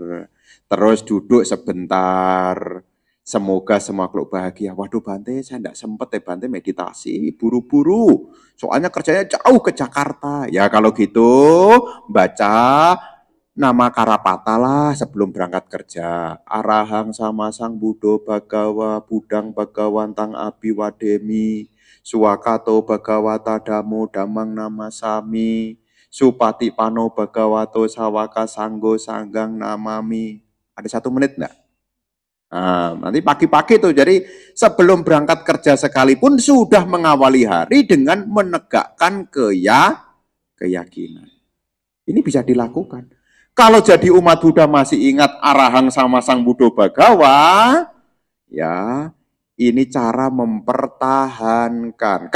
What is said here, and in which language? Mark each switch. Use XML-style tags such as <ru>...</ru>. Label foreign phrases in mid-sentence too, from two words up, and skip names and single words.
<id>Terus duduk sebentar. Semoga semua makhluk bahagia. Waduh Bante, saya tidak sempat ya Bante meditasi, buru-buru. Soalnya kerjanya jauh ke Jakarta. Ya kalau gitu, baca nama Karapata lah sebelum berangkat kerja.</id> <pi>Arahang sama sang Buddha Bagawa, Budang Bagawantang Abiwademi, Suwakato Bagawata Damo Damang Nama Sami, Supati Pano Bagawato Sawaka Sanggo Sanggang Namami.</pi> <id>Ada 1 menit enggak? Nah, nanti pagi-pagi tuh, jadi sebelum berangkat kerja sekalipun sudah mengawali hari dengan menegakkan keyakinan. Ini bisa dilakukan. Kalau jadi umat Buddha masih ingat</id> <pi>arahang sama Sang Buddha Bhagawa,</pi> <id>ya ini cara mempertahankan.</id>